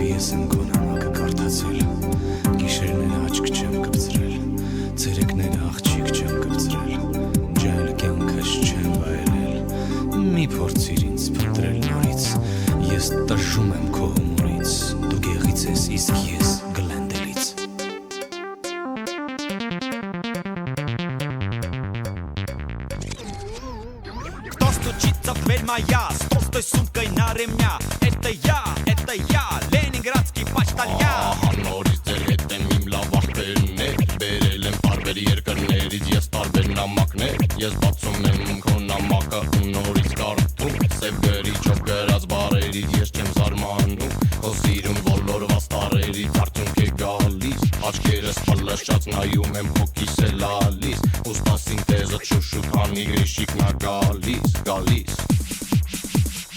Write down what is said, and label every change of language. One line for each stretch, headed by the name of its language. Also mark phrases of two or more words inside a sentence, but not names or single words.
Armenian: ես եմ քո նամակը կարդացել Գիշերները աչք չեմ կպցրել Ցերեկները աղջիկ չեմ կպցրել Ջահել կյանքս չեմ վայելել Մի փորձիր ինձ փնտրել նորից Ես տժժում եմ քո հումորից Դու գեղից ես իսկ ես գլենդելից
Russian: Стучится в дверь моя, с толстой сумкой на ремня Это я, Ленинградский почтальон
Armenian: Նորից ձեր հետ եմ իմ լավ աղբերներ Բերել եմ տարբեր երկրներից ես տարբեր նամակներ Ես բացում եմ քո նամակը ու նորից կարդում Սև գրիչով գրած բառերից ես չեմ զարմանում Քո սիրուն ոլորված տարերից արդյունք է գալիս Աչքերս պլշած նայում եմ հոգիս է լալիս Ուստա սինտեզը շուշուտ հանի գրիշիկն ա գալիս